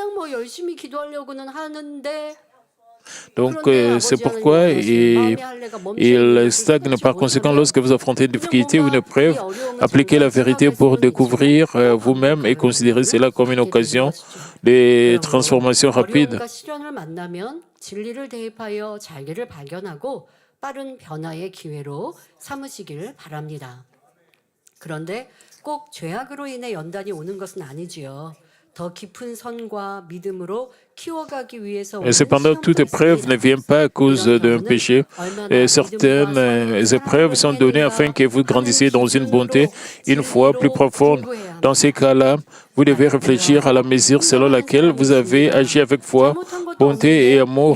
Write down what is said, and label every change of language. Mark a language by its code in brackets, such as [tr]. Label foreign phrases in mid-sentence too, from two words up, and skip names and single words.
[fr] Donc, c'est pourquoi il stagne. Par conséquent, lorsque vous affrontez une difficulté ou une épreuve, appliquez la vérité pour découvrir vous-même et considérez cela comme une occasion de transformation rapide. [ko] 진리를 대입하여 자기를 발견하고 빠른 변화의 기회로 삼으시길 바랍니다. 그런데 꼭 죄악으로 인해 연단이 오는 것은 아니지요. 더 깊은 선과 믿음으로 키워가기 위해서 [fr] Et cependant, toute épreuve ne vient pas à cause d'un péché. Et certaines épreuves sont données afin que vous grandissiez dans une bonté, une foi plus profonde. Dans ces cas-là, vous devez réfléchir à la mesure selon laquelle vous avez agi avec foi, bonté et amour.